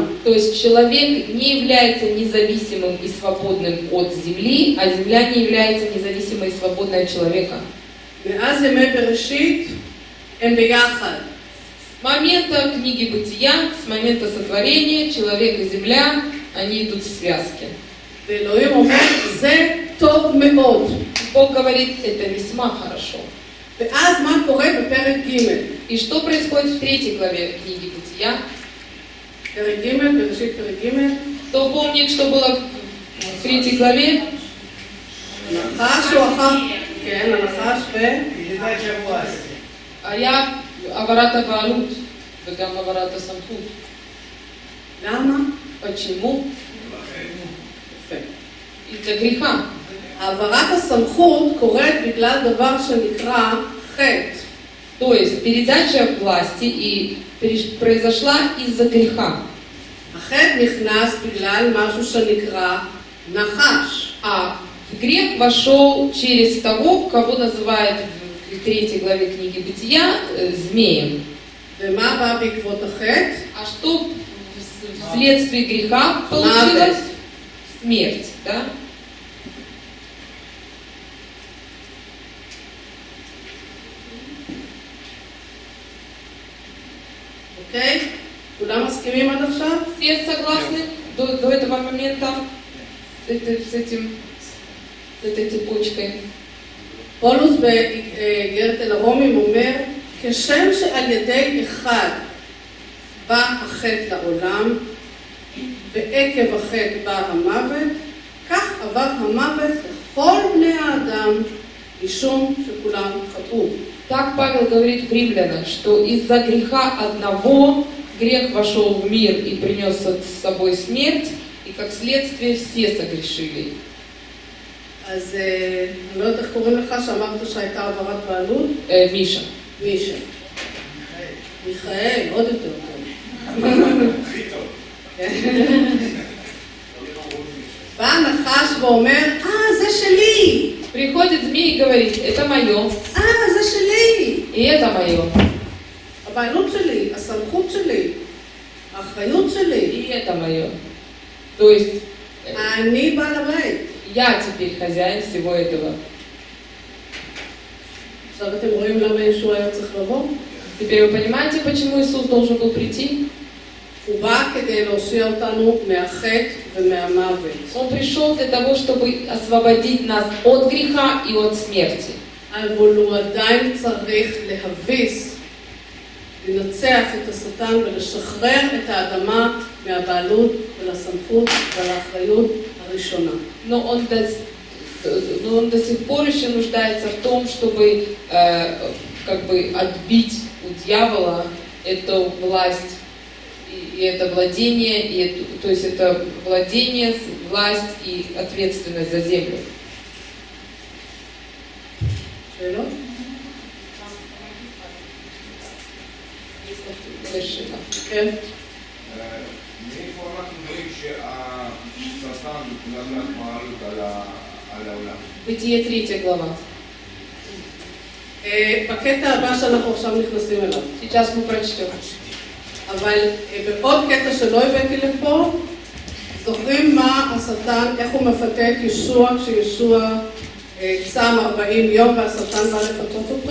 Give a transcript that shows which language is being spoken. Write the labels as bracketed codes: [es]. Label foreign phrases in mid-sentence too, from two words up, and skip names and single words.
[ru] То есть человек не является независимым и свободным от земли, а земля не является независимой и свободной от человека. [he] מאז ימי בראשית הם ביחד. [ru] С момента книги Бытия, с момента сотворения, человек и земля, они идут в связке. [he] ואלוהים אומר, זה טוב מאוד. [ru] Бог говорит, это весьма хорошо. [he] ואז מה קורה בפרק ג'? [ru] И что происходит в 3 главе книги Бытия? [he] פרק ג', בראשית פרק ג', [ru] Кто помнит, что было в 3 главе? [he] הנחש הוא אחר, כן, הנחש [ru] передача власти. [he] היה העברת הבעלות וגם העברת הסמכות. למה? [ru] Почему? [he] יפה. [ru] Из-за греха. [he] העברת הסמכות קורית בגלל דבר שנקרא חטא. [ru] То есть передача власти и произошла из-за греха. [he] החטא נכנס בגלל משהו שנקרא נחש. [ru] А в грех вошел через того, кого называют в 3 главе книги Бытия змеем. [he] ומה בא בעקבות החטא? [ru] А что вследствие греха получилось? Смерть, да? [he] אוקיי? כולם מסכימים עד עכשיו? [ru] Все согласны до этого момента с этой цепочкой? [he] פולוס באיגרת אל הרומים אומר, כשם שעל ידי אחד בא החטא לעולם, ועקב החטא בא המוות, כך עבר המוות לכל בני האדם, משום שכולם חטאו. [ru] Так Павел говорит в Римлянам, что из-за греха одного грех вошел в мир и принес с собой смерть, и как следствие все согрешили. [he] אז אני לא יודעת איך קוראים לך שאמרת שהייתה העברת בעלות? [ru] Миша. [he] מישה. מיכאל, עוד יותר טוב. הכי טוב. בא הנחש ואומר, זה שלי! [ru] Приходит змей и говорит, это мое, [he] זה שלי! [ru] и это мое, [he] הבעלות שלי, הסמכות שלי, האחריות שלי. [ru] и это мое. То есть [he] אני בעל הבית. [ru] я теперь хозяин всего этого. [he] עכשיו אתם רואים למה ישוע היה צריך לבוא? [ru] Теперь вы понимаете, почему Иисус должен был прийти? [he] הוא בא כדי להושיע אותנו מהחטא ומהמוות. [ru] Он пришел для того, чтобы освободить нас от греха и от смерти. [he] אבל הוא עדיין צריך להביס, לנצח את השטן ולשחרר את האדמה מהבעלות ולסמכות ולאחריות הראשונה. [ru] Но он до сих пор еще нуждается в том, чтобы как бы отбить у дьявола эту власть и это владение, то есть это владение, власть и ответственность за землю. [he] שאלות? [ru] Совершенно. [he] כן. מאיפה אנחנו רואים שהשטן לקח בעלות על העולם? [ru] Бытие 3 глава. [he] בקטע הבא שאנחנו עכשיו נכנסים אליו. [ru] Сейчас мы прочтем. [he] אבל בעוד קטע שלא הבאתי לפה, זוכרים מה השטן, איך הוא מפתה את ישוע כשישוע צם 40 יום והשטן בא לפתות אותו?